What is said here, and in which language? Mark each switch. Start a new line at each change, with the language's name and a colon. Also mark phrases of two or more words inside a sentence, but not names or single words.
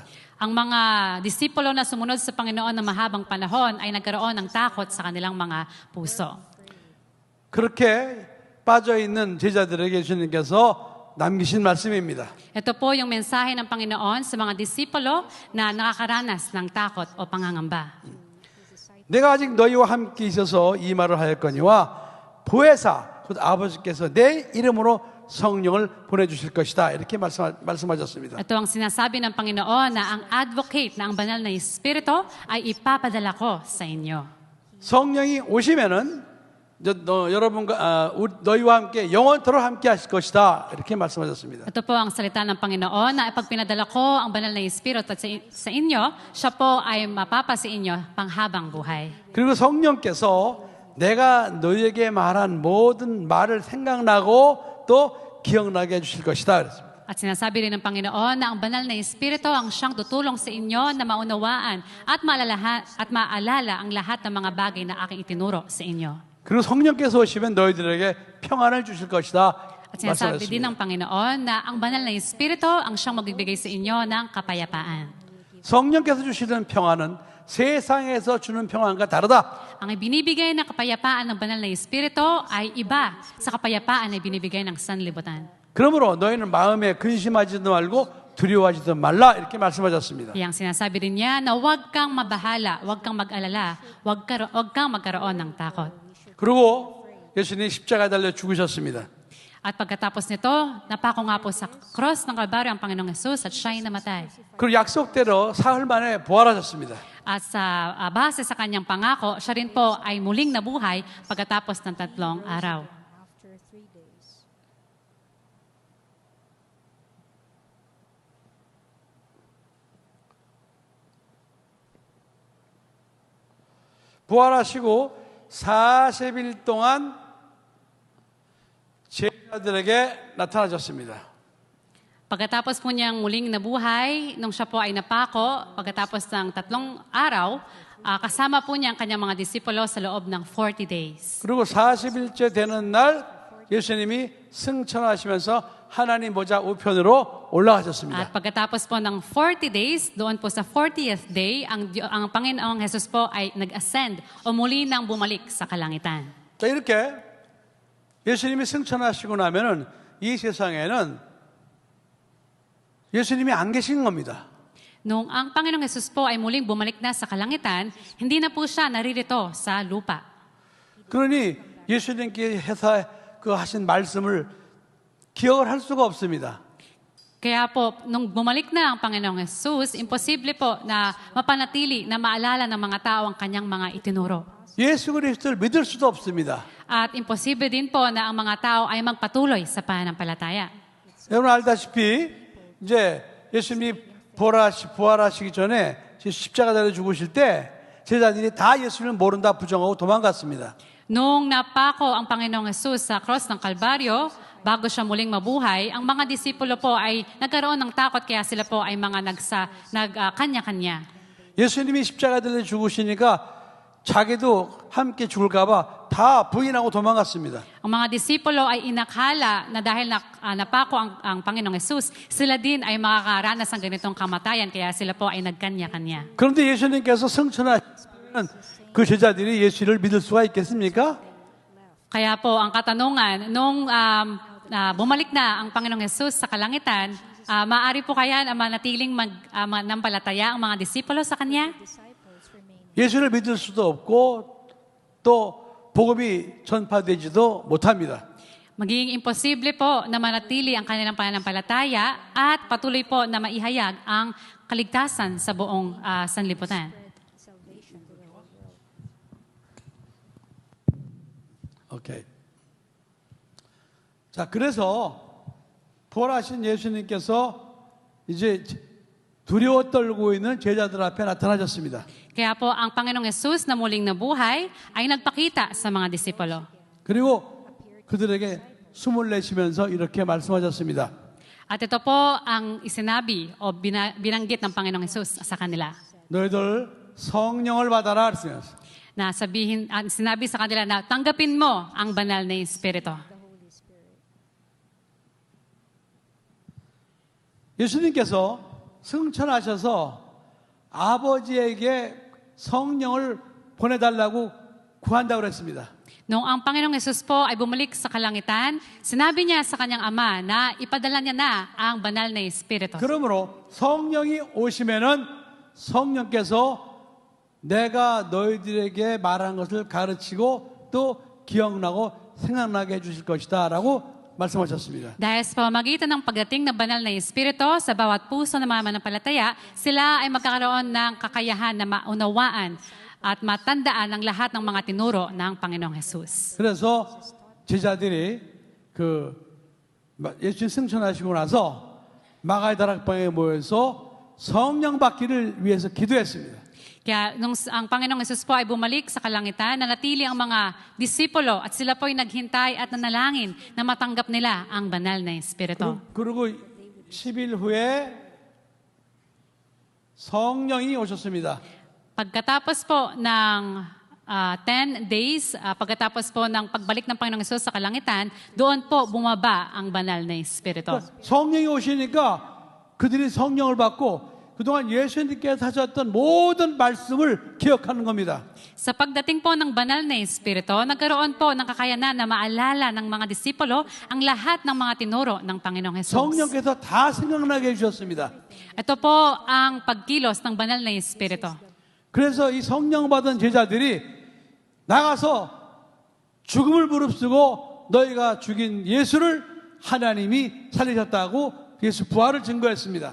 Filipino: Ang mga disipulo na sumunod sa Panginoon na mahabang panahon ay nagkaroon ng takot sa kanilang mga puso.
Korean: 그렇게 빠져있는 제자들에게 예수님께서 남기신 말씀입니다.
Filipino: Ito po yung mensahe ng Panginoon sa mga disipulo na nakakaranas ng takot o pangangamba.
Korean: 내가 아직 너희와 함께 있어서 이 말을 하였거니와 보혜사, 곧 아버지께서 내 이름으로 성령을 보내주실 것이다. 이렇게 말씀하셨습니다.
Filipino: Ito ang sinasabi ng Panginoon na ang advocate na ang banal na Espiritu ay ipapadala ko sa inyo.
Korean: 성령이 오시면은 여러분과 너희와 함께 영원토록 함께 하실 것이다. 이렇게 말씀하셨습니다.
Filipino: Ito po ang salita ng Panginoon na ipag pinadala ko ang banal na Espiritu at sa inyo, siya po ay mapapa sa inyo panghabang buhay.
Korean: 그리고 성령께서 내가 너희에게 말한 모든 말을 생각나고 또 기억나게 해주실 것이다. 그랬습니다.
Filipino: At sinasabi rin ng Panginoon na ang banal na Espiritu ang siyang tutulong sa inyo na maunawaan at maalala ang lahat ng mga bagay na aking itinuro sa inyo.
Korean: 그리고 성령께서 오시면 너희들에게 평안을 주실 것이다.
Filipino: At sinasabi din
Korean: 말씀하셨습니다.
Filipino: ng Panginoon na ang banal na Espiritu ang siyang magbibigay sa inyo ng kapayapaan.
Korean: 성령께서 주시는 평안은 세상에서 주는 평안과 다르다.
Filipino: Ang ibinibigay na kapayapaan ng banal na Espiritu ay iba sa kapayapaan na ibinibigay ng sanlibutan.
Korean: 그러므로 너희는 마음에 근심하지도 말고 두려워하지도 말라 이렇게 말씀하셨습니다.
Filipino: Kaya ang sinasabi rin niya na huwag kang mabahala, huwag kang mag-alala, huwag kang magkaroon ng takot.
Korean: 그리고 예수님이 십자가에 달려 죽으셨습니다.
Filipino: At pagkatapos nito, napako nga po sa cross ng Kalbaryo ang Panginoong Hesus at siya'y namatay.
Korean: 그리고 약속대로 사흘 만에 부활하셨습니다.
Filipino: At sa base sa kanyang pangako, siya rin po ay muling nabuhay pagkatapos ng 3 araw.
Korean: 부활하시고 40일 동안 제자들에게 나타나셨습니다.
Filipino: Pagkatapos po niyang muling nabuhay, nung siya po ay napako, pagkatapos ng 3 araw, kasama po niya ang kanyang mga disipulo sa loob ng 40 days.
Korean: 그리고 40일째 되는 날 예수님이 승천하시면서 하나님 보좌 우편으로 올라가셨습니다.
Filipino: At pagkatapos po ng 40 days, doon po sa 40th day, ang Panginoong Hesus po ay nag-ascend o muli nang bumalik sa kalangitan.
Korean: 자, 이렇게 예수님이 승천하시고 나면은 이 세상에는 예수님이 안 계신 겁니다.
Filipino: Nung ang Panginoong Hesus po ay muling bumalik na sa kalangitan, hindi na po siya naririto sa lupa.
Korean: 그러니 예수님께 해서 그 하신 말씀을 기억을 할 수가 없습니다.
Filipino: Kaya po, nung bumalik na ang Panginoong Hesus, imposible po na mapanatili, na maalala ng mga tao ang kanyang mga itinuro.
Korean: 예수 그리스도를 믿을 수도 없습니다.
Filipino: At imposible din po na ang mga tao ay magpatuloy sa pananampalataya.
Korean: 여러분 알다시피 이제 예수님이 부활하시기 전에 십자가 달려 죽으실 때 제자들이 다 예수님을 모른다 부정하고 도망갔습니다.
Filipino: Nung napako ang Panginoong Hesus sa cross ng Kalbaryo, bago siya muling mabuhay, ang mga disipulo po ay nagkaroon ng takot kaya sila po ay mga kanya-kanya.
Korean: 예수님이 십자가 달려 죽으시니까 자기도 함께 죽을까봐 다 부인하고 도망갔습니다.
Filipino: Ang mga disipulo ay inakala na dahil napako ang Panginoong Hesus, sila din ay makakaranas ng ganitong kamatayan kaya sila po ay nagkanya-kanya.
Korean: 그런데 예수님께서 승천하시면 그 제자들이 예수를 믿을 수가 있겠습니까?
Filipino: Kaya po ang katanungan, nung bumalik na ang Panginoong Hesus sa kalangitan, maaari po kaya na manatiling nampalataya ang mga disipulo sa Kanya?
Korean: 예수를 믿을 수도 없고 또 복음이 전파되지도 못합니다.
Filipino: Magiging imposible po na manatili ang kanilang pananampalataya at patuloy po na maihayag ang kaligtasan sa buong sanlibutan.
Korean: 오케이. 자, 그래서 부활하신 예수님께서 이제 두려워 떨고 있는 제자들 앞에 나타나셨습니다.
Filipino: Kaya po ang Panginoong Hesus na muling nabuhay ay nagpakita sa mga disipulo.
Korean: 그리고 그들에게 숨을 내쉬면서 이렇게 말씀하셨습니다.
Filipino: At ito po ang isinabi o binanggit ng Panginoong Hesus sa kanila.
Korean: 너희들 성령을 받아라 그랬어요.
Filipino: Na sinabi sa kanila na tanggapin mo ang banal na Espiritu.
Korean: 예수님께서 승천하셔서 아버지에게 성령을 보내달라고 구한다고 그랬습니다.
Filipino: Noong ang Panginoong Hesus po ay bumalik sa kalangitan, sinabi niya sa kanyang ama na ipadala niya na ang banal na Espiritu.
Korean: 그러므로 성령이 오시면은 성령께서 내가 너희들에게 말한 것을 가르치고 또 기억나고 생각나게 해주실 것이다 라고 말씀하셨습니다.
Filipino: Dahil sa pamamagitan ng pagdating ng banal na Espiritu sa bawat puso ng mga manampalataya, sila ay magkakaroon ng kakayahan na maunawaan at matandaan ang lahat ng mga tinuro ng Panginoong Jesus.
Korean: 그래서 제자들이 예수님 승천하시고 나서 마가의 다락방에 모여서 성령 받기를 위해서 기도했습니다.
Filipino: Kaya nung ang Panginoong Jesus po ay bumalik sa kalangitan, nanatili ang mga disipulo at sila po ay naghintay at nanalangin na matanggap nila ang banal na Espiritu.
Korean: 그리고 10일 후에 성령이 오셨습니다.
Filipino: Pagkatapos po ng 10 days, pagkatapos po ng pagbalik ng Panginoong Jesus sa kalangitan, doon po bumaba ang banal na Espiritu.
Korean: 성령이 오시니까 그들이 성령을 받고 그동안 예수님께서 하셨던 모든 말씀을 기억하는 겁니다.
Filipino: Sa pagdating po ng banal na Espiritu, nagkaroon po ng kakayanan na maalala ng mga disipulo ang lahat ng mga tinuro ng Panginoong Jesus.
Korean: 성령께서 다 생각나게 해주셨습니다.
Filipino: Ito po ang pagkilos ng banal na Espiritu.
Korean: 그래서 이 성령 받은 제자들이 나가서 죽음을 무릅쓰고 너희가 죽인 예수를 하나님이 살리셨다고 예수 부활을 증거했습니다.